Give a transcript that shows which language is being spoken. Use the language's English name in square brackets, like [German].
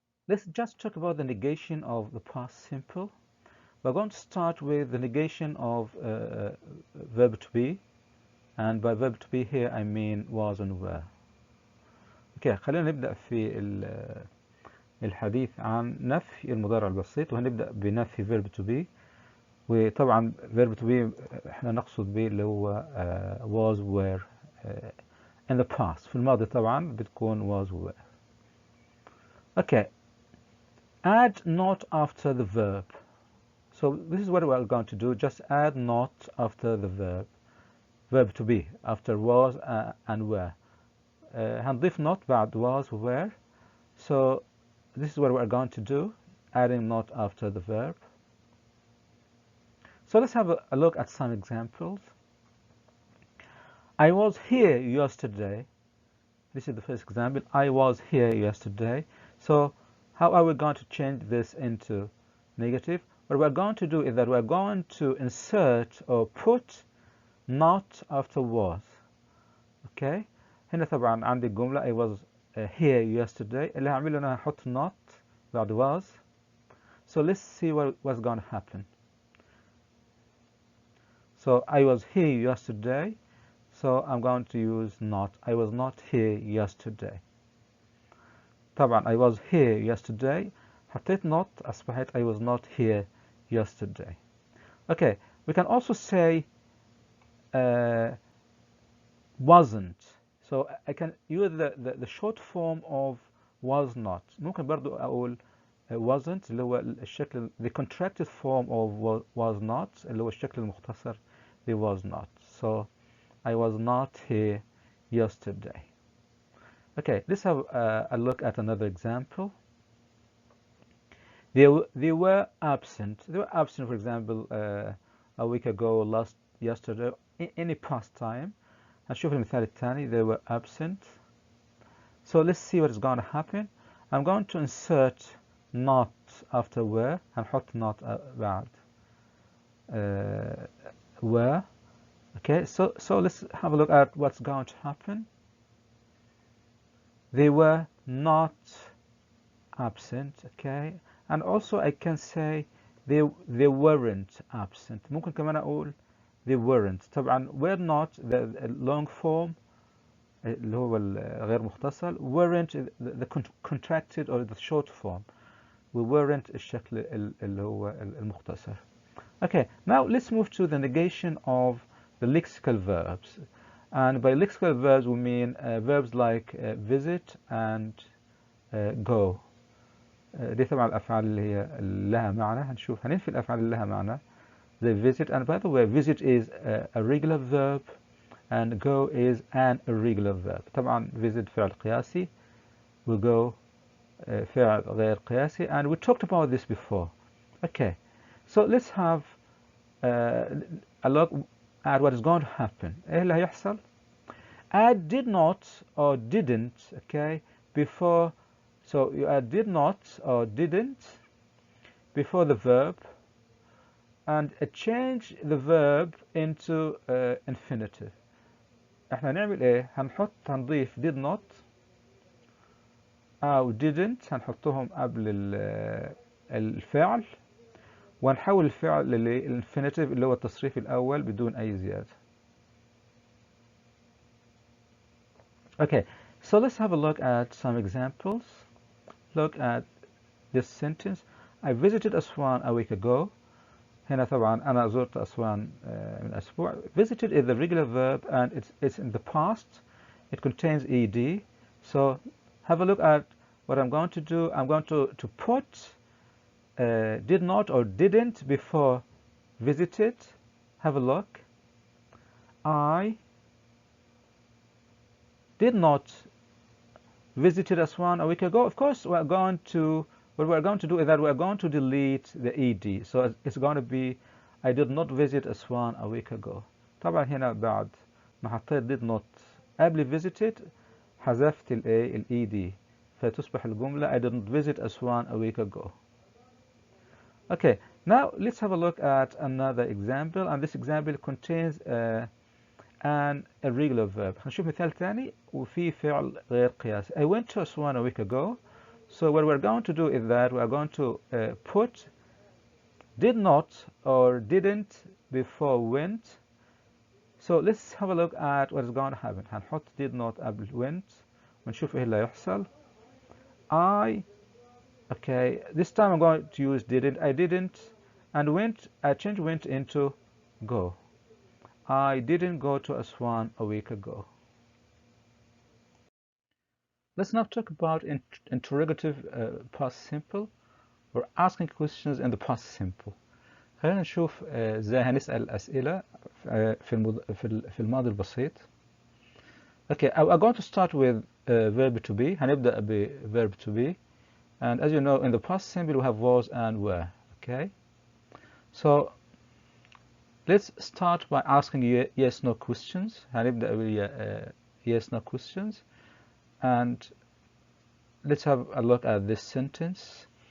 [English] Let's just talk about the negation of the past simple. We're going to start with the negation of verb to be, and by verb to be here I mean was and were. [Arabic] Okay, خلينا نبدأ في الحديث عن نفي المضارع البسيط، وهنبدأ بنفي verb to be. وطبعا verb to be احنا نقصد به اللي هو was were [English] in the past. [Arabic] في الماضي طبعا بتكون was were. [English] Okay. Add not after the verb. So this is what we're going to do. Just add not after the verb to be, after was and were. [Arabic] هنضيف not بعد was were. [English] So this is what we're going to do, adding not after the verb. So let's have a look at some examples. I was here yesterday. This is the first example. I was here yesterday. So how are we going to change this into negative? What we're going to do is that we're going to insert or put not after was. Okay? [Arabic] هنا طبعا عندي جملة I was here yesterday. اللي هعمله أنا هحط not بعد was. [English] So let's see what's going to happen. So I was here yesterday. So I'm going to use not. I was not here yesterday. طبعا I was here yesterday. [Arabic] حطيت not أصبحت [English] I was not here yesterday. Okay, we can also say wasn't. So I can use the short form of was not. [Arabic] ممكن برضو أقول wasn't اللي هو الشكل [English] the contracted form of was not [Arabic] اللي هو الشكل المختصر ل was not. [English] So I was not here yesterday. Okay, let's have a look at another example. They were absent. They were absent, for example, a week ago, yesterday, any past time. [Arabic] هنشوف المثال الثاني. [English] They were absent. So let's see what is going to happen. I'm going to insert not after were. [Arabic] هنحط not بعد were. [English] Okay, so let's have a look at what's going to happen. They were not absent. Okay, and also I can say they weren't absent. [Arabic] ممكن كمان أقول [English] they weren't. [Arabic] طبعا were not [English] the long form [Arabic] اللي هو الغير مختصر. [English] Weren't the contracted or the short form. [Arabic] We weren't الشكل اللي هو المختصر. [English] Okay, now let's move to the negation of the lexical verbs. And by lexical verbs we mean verbs like visit and go. [Arabic] دي طبعا الأفعال اللي هي لها معنى. هنشوف هننفي الأفعال اللي لها معنى. [English] The visit, and by the way, visit is a regular verb and go is an irregular verb. [Arabic] طبعا visit فعل قياسي و go فعل غير قياسي, [English] and we talked about this before. Okay, so let's have a look at what is going to happen. [Arabic] ايه اللي هيحصل؟ [English] Add did not or didn't, okay, before So you add did not or didn't before the verb and change the verb into infinitive. [Arabic] احنا هنعمل ايه؟ هنضيف did not أو didn't، هنحطهم قبل الفعل ونحول الفعل للانفينيتيف اللي هو التصريف الأول بدون أي زيادة. [English] Okay, so let's have a look at some examples. Look at this sentence. I visited Aswan a week ago. [Arabic] هنا طبعا أنا زرت أسوان من أسبوع. [English] Visited is the regular verb and it's in the past. It contains ed. So have a look at what I'm going to do. I'm going to put did not or didn't before visited. Have a look. I did not visited Aswan a week ago. Of course, what we're going to do is that we're going to delete the ed. So it's going to be I did not visit Aswan a week ago. [Arabic] طبعا هنا بعد ما حطيت did not قبل visited حذفت ال ed فتصبح الجملة [English] I didn't visit Aswan a week ago. Okay, now let's have a look at another example, and this example contains an irregular verb. [Arabic] هنشوف مثال ثاني وفي فعل غير قياسي. [English] I went to Aswan a week ago. So what we're going to do is that we're going to put did not or didn't before went. So let's have a look at what is going to happen. [Arabic] هنحط did not قبل went ونشوف ايه اللي هيحصل. [English] Okay, this time I'm going to use didn't. I didn't, and went. I changed went into go. I didn't go to Aswan a week ago. Let's now talk about interrogative past simple. We're asking questions in the past simple. [Arabic] خلينا نشوف ازاي هنسأل أسئلة في الماضي البسيط. [English] Okay, I'm going to start with verb to be. [Arabic] هنبدأ ب [English] verb to be. And as you know, in the past simple we have was and were. Okay, so let's start by asking yes no questions. [Arabic] هنبدأ ب [English] yes no questions, and let's have a look at this sentence.